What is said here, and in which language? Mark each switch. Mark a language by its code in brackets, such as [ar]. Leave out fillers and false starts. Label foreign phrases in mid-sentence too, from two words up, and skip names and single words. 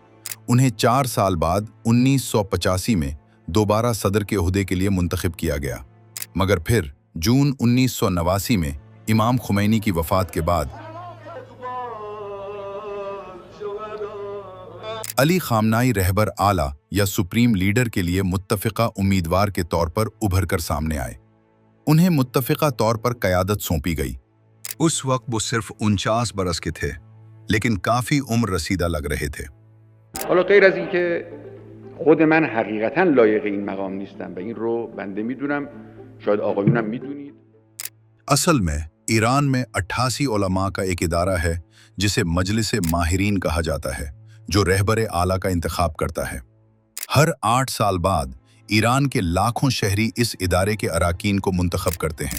[ur] انہیں 4 سال بعد 1985 میں دوبارہ صدر کے عہدے کے لیے منتخب کیا گیا، مگر پھر جون 1989 میں امام خمینی کی وفات کے بعد علی خامنہ‌ای رہبر اعلیٰ یا [en] supreme leader [ur] کے لیے متفقہ امیدوار کے طور پر ابھر کر سامنے آئے. انہیں متفقہ طور پر قیادت سونپی گئی. اس وقت وہ صرف 49 برس کے تھے، لیکن کافی عمر رسیدہ لگ رہے تھے. [fa] حالا غیر از اینکه خود من حقیقتا لایق این مقام نیستم و این رو بنده میدونم، شاید آقایونم میدونید. [ur] اصل میں ایران میں 88 علما کا ایک ادارہ ہے جسے مجلس ماہرین کہا جاتا ہے، جو رہبر اعلیٰ کا انتخاب کرتا ہے. ہر 8 سال بعد ایران کے لاکھوں شہری اس ادارے کے اراکین کو منتخب کرتے ہیں.